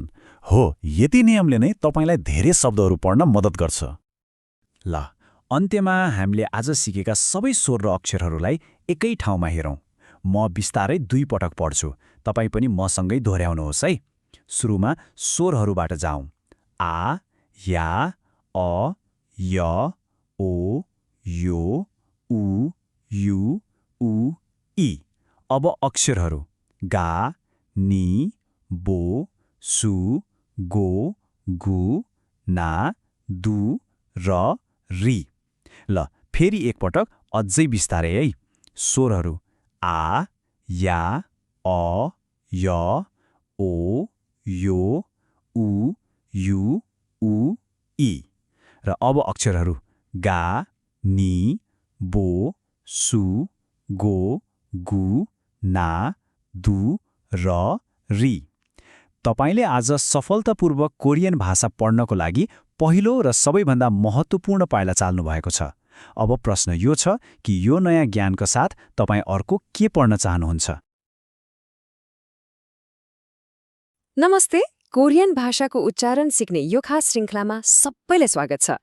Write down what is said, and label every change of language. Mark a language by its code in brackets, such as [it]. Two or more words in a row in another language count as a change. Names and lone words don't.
[ne] हो, यति नियमले नै तपाईलाई धेरै शब्दहरू पढ्न मद्दत गर्छ। ल, अन्त्यमा हामीले आज सिकेका सबै स्वर र अक्षरहरूलाई एकै ठाउँमा हेरौँ। म बिस्तारै 2 पटक पढ्छु, तपाईँ पनि मसँगै दोहोऱ्याउनुहोस् है। सुरुमा स्वरहरूबाट जाउँ। [ko] 아, 야, 어, 여, 오, 요, 우, 유, 으, 이. [ne] अब अक्षरहरू। [ko] 가, 니, 보, 수, 고, 구, 나, 두, 러, 리. [ne] ल, फेरि एकपटक अझै बिस्तारै है। [ko] स्वरहरू। 아, 야, 어, 여, 오, 요, 우, 유, 으, 이. [ne] र अब अक्षरहरू। [ko] 가, 니, 보, 수, 고, 구, 나, 두, 러, 리. [ne] तपाईले आज सफलतापूर्वक कोरियन भाषा पढ्नको लागि पहिलो र सबैभन्दा महत्त्वपूर्ण पाइला चाल्नु भएको छ। अब प्रश्न यो छ कि यो नयाँ ज्ञानको साथ तपाईँ अर्को के पढ्न चाहनुहुन्छ? नमस्ते, कोरियन भाषाको उच्चारण सिक्ने यो खास श्रृङ्खलामा सबैलाई स्वागत छ।